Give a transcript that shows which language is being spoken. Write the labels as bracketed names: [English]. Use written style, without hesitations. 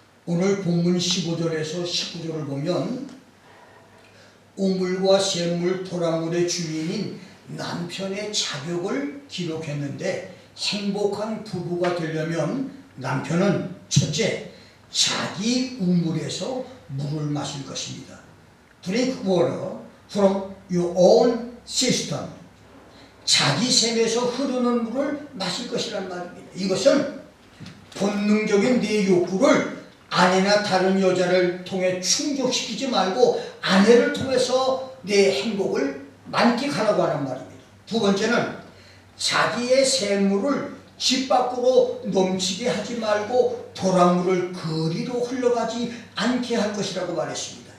[Korean] 오늘 본문 15절에서 19절을 보면 우물과 샘물, 도랑물의 주인인 남편의 자격을 기록했는데 행복한 부부가 되려면 남편은 첫째, 자기 우물에서 물을 마실 것입니다. [English] Drink water from your own cistern. [Korean] 자기 샘에서 흐르는 물을 마실 것이란 말입니다. 이것은 본능적인 내 욕구를 아내나 다른 여자를 통해 충족시키지 말고 아내를 통해서 내 행복을 만끽하라고 하는 말입니다. 두 번째는 자기의 샘물을 집 밖으로 넘치게 하지 말고 도랑물을 그리로 흘러가지 않게 할 것이라고 말했습니다.